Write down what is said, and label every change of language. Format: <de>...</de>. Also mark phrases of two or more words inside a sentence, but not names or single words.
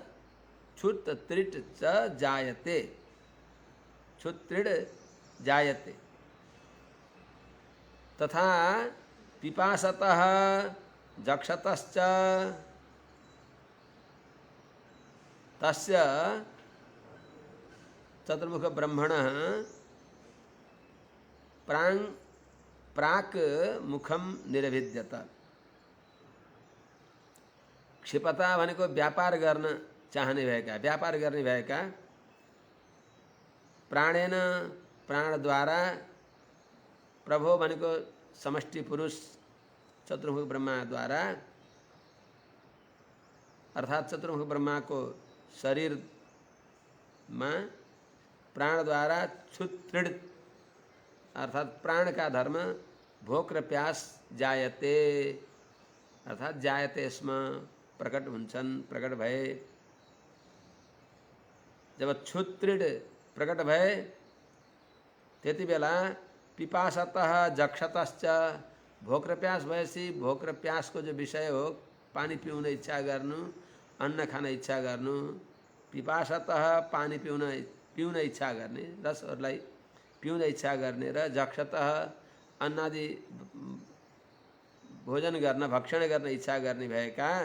<sa>च जायते, क्षुत्रिड जायते तथा पिपासतः जक्षतश्च तस्य चतुर्मुख ब्रह्मणः प्राक् मुखम निरभिद्यत।</sa> <ne>क्षिपता भनेको व्यापार गर्न चाहने भएका, व्यापार गर्ने भएका, प्राणेन प्राणद्वारा, प्रभो भनेको समष्टि पुरुष चतुर्मुख ब्रह्माद्वारा, अर्थात् चतुर्मुख ब्रह्माको शरीरमा प्राणद्वारा क्षुत्रिड अर्थात् प्राण का धर्म भोक र प्यास जायते अर्थात्</ne> <sa>जायते स्म</sa> <ne>प्रकट हुन्छन्, प्रकट भए। जब क्षुत्रिड प्रकट भए त्यति बेला</ne> <sa>पिपासतः जक्षतश्च</sa> <ne>भोक र प्यास भएपछि भोक र प्यासको जो विषय हो पानी पिउन इच्छा गर्नु, अन्न खान इच्छा गर्नु, पिपासतः पानी पिउन इच्छा गर्ने, रसहरूलाई पिउन इच्छा गर्ने र जक्षतः अन्नादि भोजन गर्न भक्षण गर्न इच्छा गर्ने भएका</ne>